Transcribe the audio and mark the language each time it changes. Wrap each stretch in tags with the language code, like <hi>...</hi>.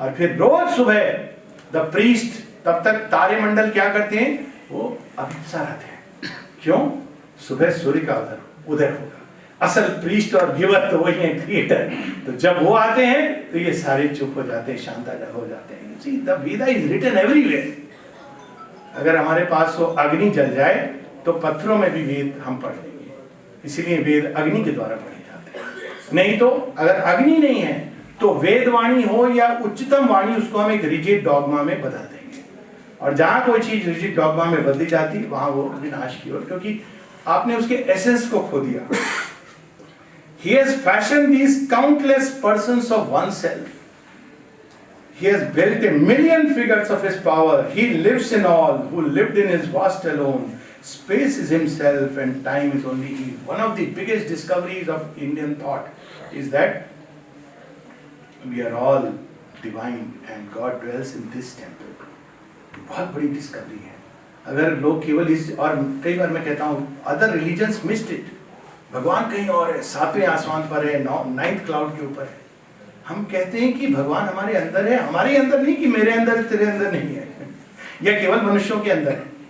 <hi>और फिर रोज सुबह द प्रीस्ट, तब तक तारे मंडल क्या करते हैं, वो अभिप्सा रहते हैं। क्यों? सुबह सूर्य का उदय होगा। असल प्रीस्ट और गिवर तो वही है, क्रिएटर। तो जब वो आते हैं तो ये सारे चुप हो जाते हैं, शांत हो जाते हैं।</hi> <en>See, the Veda is written everywhere।</en> <hi>अगर हमारे पास वो अग्नि जल जाए तो पत्थरों में भी वेद हम पढ़ लेंगे। इसीलिए वेद अग्नि के द्वारा पढ़े जाते हैं। नहीं तो अगर अग्नि नहीं है तो वेदवाणी हो या उच्चतम वाणी, उसको हम एक रिजिड डॉगमा में बदल देंगे। और जहां कोई चीज रिजिड डॉगमा में बदली जाती है वहां वो विनाश की ओर, क्योंकि आपने उसके एसेंस को खो दिया।</hi> <en>He has fashioned these countless persons of oneself. He has built a million figures of his power. He lives in all, who lived in his vast alone. Space is himself and time is only he. One of the biggest discoveries of Indian thought is that we are all divine and God dwells in this temple.</en> <hi>बहुत बड़ी discovery है. अगर लोग केवल इस, और कई बार मैं कहता हूँ</hi> <en>other religions missed it.</en> <hi>भगवान कहीं और है, 7वें आसमान पर है, 9th क्लाउड के ऊपर है. हम कहते हैं कि भगवान हमारे अंदर है, हमारे अंदर नहीं कि मेरे अंदर तेरे अंदर नहीं है, या केवल मनुष्यों के अंदर है.</hi>